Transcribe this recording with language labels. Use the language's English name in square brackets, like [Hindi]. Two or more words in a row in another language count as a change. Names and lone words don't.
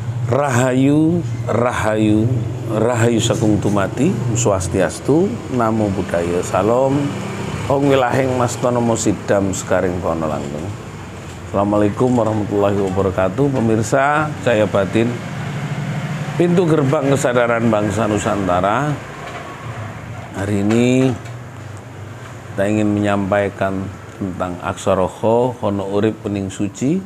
[Javanese] Rahayu, Rahayu, Rahayu Sakung Tumati, Swastiastu, Namo Buddhaya, Salam, Om Wilahing Mastono Mosidam Sekaring Pono Langgeng. [Arabic] السلام عليكم ورحمة الله وبركاته. [Indonesian] Pemirsa, saya Batin, pintu gerbang kesadaran bangsa Nusantara. Hari ini kita ingin menyampaikan tentang Aksara Hono Urip Pening Suci.